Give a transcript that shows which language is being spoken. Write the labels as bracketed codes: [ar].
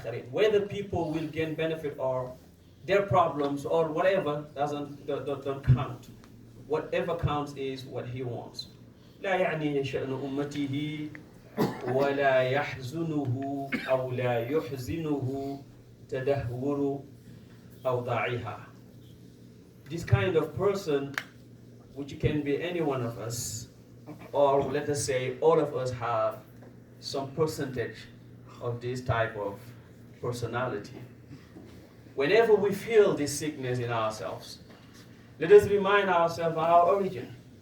[en] Whether people will gain benefit or their problems or whatever don't count. Whatever counts is what he wants. [ar] لا يعنيه شأن أمته ولا يحزنه أو لا يحزنه تدهور أوضاعها. [en] This kind of person, which can be any one of us, or let us say all of us have some percentage of this type of personality. Whenever we feel this sickness in ourselves, let us remind ourselves of our origin.